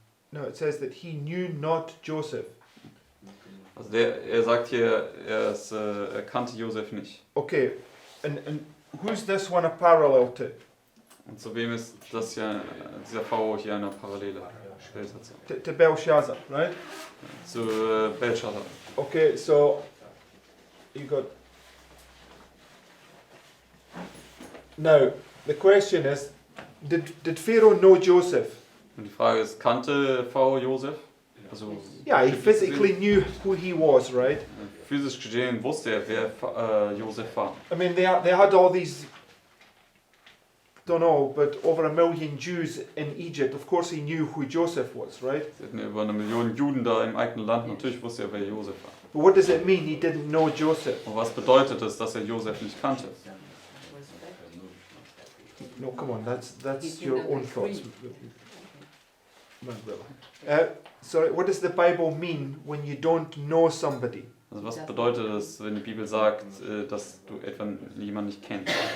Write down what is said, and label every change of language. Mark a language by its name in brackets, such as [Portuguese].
[English] No, it says that he knew not Joseph. [German] Also er sagt hier, er kannte Josef nicht. [English] Okay, and who's this one a parallel to? [German] Und zu wem ist das ja, dieser Pharao hier eine Parallele gestellt hat? [English] To Belshazzar, right? [German] Zu Belshazzar. [English] Okay, so you got. Now the question is, did Pharaoh know Joseph? [German] Und die Frage ist, kannte Pharao Josef? Also, [English] Yeah, he physically knew who he was, right? [German] physisch gesehen wusste er, wer Josef war. [English] I mean, they had all these, don't know, but over 1 million Jews in Egypt. Of course, he knew who Joseph was, right? [German] Sie hatten ja über 1 Million Juden da im eigenen Land. Natürlich wusste er, wer Josef war. [English] But what does it mean? He didn't know Joseph. [German] Und was bedeutet es, dass er Josef nicht kannte? [English] No, come on, that's your own thoughts. My brother. Sorry, what does the Bible mean when you don't know somebody? [German] Also was bedeutet es, wenn die Bibel sagt, dass du etwa jemanden nicht kennst?